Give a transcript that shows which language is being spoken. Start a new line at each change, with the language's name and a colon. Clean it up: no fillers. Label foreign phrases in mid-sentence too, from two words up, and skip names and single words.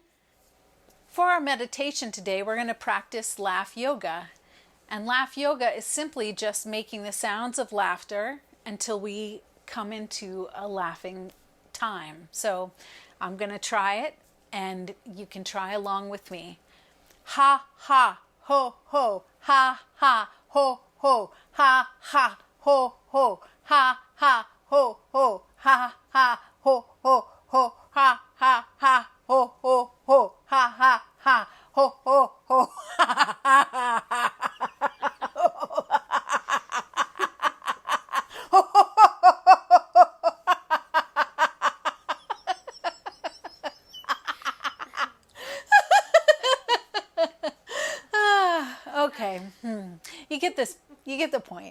English: For our meditation today, we're going to practice laugh yoga. And laugh yoga is simply just making the sounds of laughter until we come into a laughing time. So I'm going to try it, and you can try along with me. Ha, ha, ho, ho, ha, ha, ho, ho, ha, ha, ho, ho, ha, ha, ho, ho, ha, ha, ho, ho, ho, ha, ha, ha, ho, ho, ho, ha, ha, ha, ho, ho, ho, ha, ha, ha, ha. Okay, you get this. You get the point.